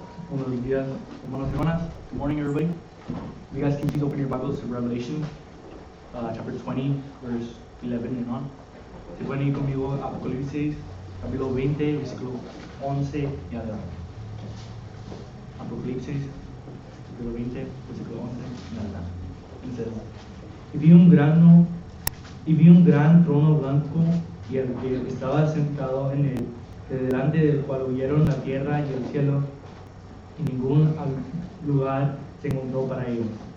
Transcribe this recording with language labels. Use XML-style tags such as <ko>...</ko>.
<es>Buenos días, hermanos y hermanas.</es> <en>Good morning, everybody. You guys can please open your Bibles to Revelation, chapter 20, verse 11 and on.</en> <es>Si pueden ir conmigo a Apocalipsis, capítulo 20, versículo 11 y adelante. Apocalipsis, capítulo 20, versículo 11 y adelante. Dice, y vi un gran trono blanco y el que estaba sentado en él, de delante del cual huyeron la tierra y el cielo, y ningún lugar se encontró para ellos.</es>